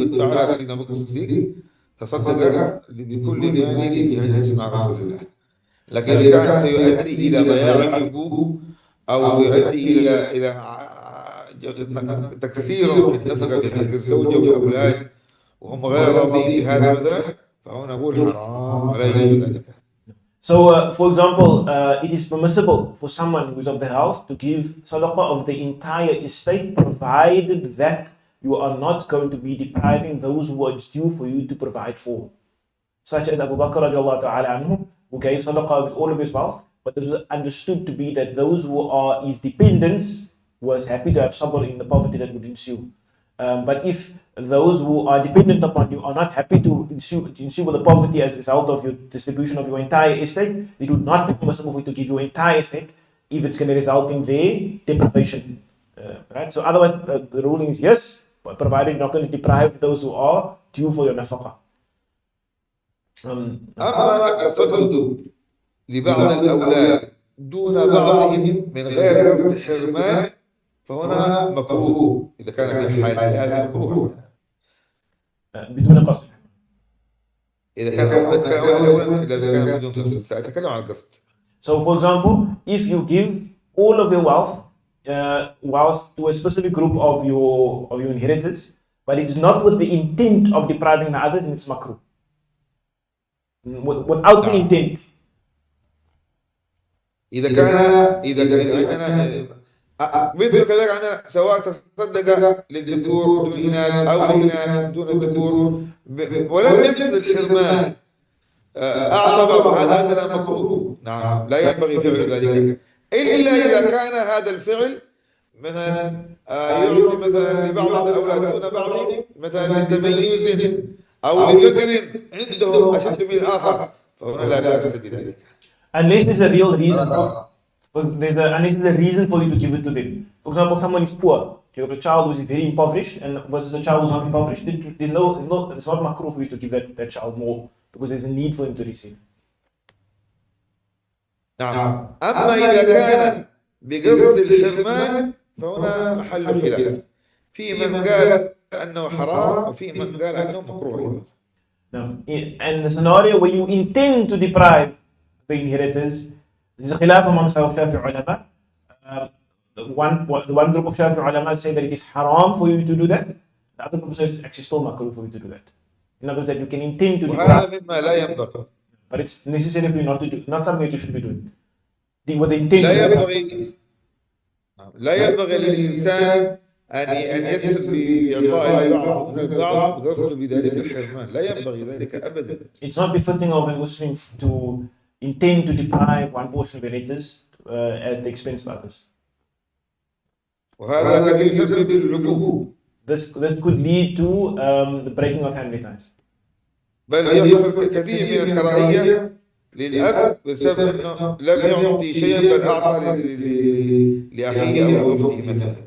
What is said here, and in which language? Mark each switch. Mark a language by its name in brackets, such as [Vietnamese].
[Arabic] قد فعل سيدنا أبو بكر الصديق، تصدق بكل ماله بهذه مع رسول الله. لكن إذا كان سيؤدي إلى ضياع الحقوق أو سيؤدي إلى تكسير في النفقة في حق الزوجة والأولاد وهم غير راضين بهذا مثلا، فهنا نقول حرام ولا يجوز ذلك. [English] So, for example, it is permissible for someone who is of the health to give sadaqah of the entire estate, provided that you are not going to be depriving those who are due for you to provide for. Such as Abu Bakr radiallahu ta'ala anhu, who gave sadaqah with all of his wealth, but it was understood to be that those who are his dependents was happy to have sabr in the poverty that would ensue. But if those who are dependent upon you are not happy to ensue with the poverty as a result of your distribution of your entire estate, it would not be permissible for you to give your entire estate if it's going to result in their deprivation. Right? So otherwise the ruling is yes, provided you're not going to deprive those who are due for your nafaqah. [Arabic] أما التصدق لبعض الأولاد دون بعضهم من غير قصد حرمان فهنا مكروه. إذا كان في حال هذا مكروه بدون قصد. إذا كان بدون قصد سأتكلم عن القصد. [English] So for example, if you give all of your wealth whilst to a specific group of your inheritors, but it's not with the intent of depriving the others, and it's makruh. Without the intent. [Arabic] إذا عندنا مثل كذلك عندنا سواء تصدق للذكور دون إناث أو للإناث دون الذكور ولم يقصد الحرمان أعطى بعض، هذا عندنا مكروه. نعم، لا ينبغي فعل ذلك إلا إذا كان هذا الفعل مثلا يعطي مثلا لبعض الأولاد دون بعضهم مثلا لتميز أو لفقر عندهم أشد من الآخر، فهنا لا بأس بذلك. [English] Unless there's a real reason unless there's a reason for you to give it to them. For example, someone is poor. You have a child who is very impoverished and versus a child who's not impoverished. It's not makruh for you to give that child more because there's a need for him to receive. [Arabic] نعم. أما إذا كان بقصد الحرمان فهنا محل خلاف. في من قال أنه حرام وفي من قال أنه مكروه. [English] And the scenario where you intend to deprive the inheritors, there's a khilaf amongst our Shafi'i ulama. The one group of Shafi'i ulama say that it is haram for you to do that. The other group says it's actually still makruh for you to do that. In other words, that you can intend to deprive. [Arabic] وهذا مما لا ينبغي. [English] but it's necessary for you not to do, not something that you should be doing. With the intent. [Arabic] لا ينبغي للإنسان أن يكسب بإعطاء البعض دون البعض بقصد بذلك الحرمان. لا ينبغي ذلك أبدا. [English] It's not befitting of a Muslim to intend to deprive one portion of the letters at the expense of others. [Arabic] وهذا قد يسبب العقوق. [English] This could lead to the breaking of family ties. [Arabic] بل يحصل كثير من الكراهية للأب بسبب أنه لم يعطي شيئا بل أعطى لأخيه أو أخته مثلا.